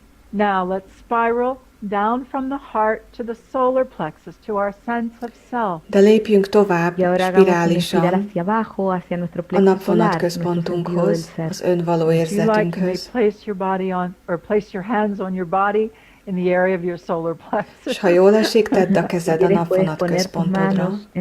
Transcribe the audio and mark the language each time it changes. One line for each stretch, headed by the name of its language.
English: Now let's spiral down from the heart to the solar plexus, to our sense of self.
Hungarian: De lépjünk tovább spirálisan a napvonat központunkhoz, az önvaló érzetünkhöz.
English: Place your body on, or place your hands on your body in the area of your solar plexus.
Hungarian: És ha jól esik, tedd a kezed a napvonat központodra.